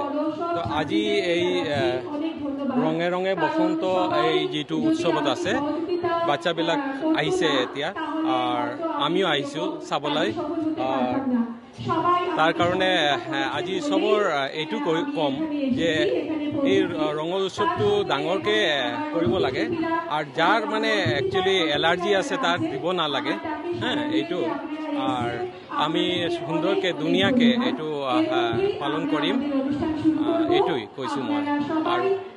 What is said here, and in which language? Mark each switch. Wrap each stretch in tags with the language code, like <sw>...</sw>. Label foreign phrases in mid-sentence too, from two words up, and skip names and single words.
<as>তো আজি এই ৰঙে ৰঙে বসন্ত এই যিটো উৎসৱত আছে, বাচ্চাবিলাক আহিছে এতিয়া, আৰু আমিও আহিছোঁ চাবলৈ। তাৰ কাৰণে আজি চবৰ এইটো কম যে এই ৰঙৰ উৎসৱটো ডাঙৰকৈ কৰিব লাগে, আৰু যাৰ মানে</as> <en>actually allergy</en> <as>আছে তাক দিব নালাগে। এইটো আর আমি সুন্দরকে দুনিয়াকে এইটো পালন কৰিম, এইটোই কৈছোঁ মই। আৰু</as>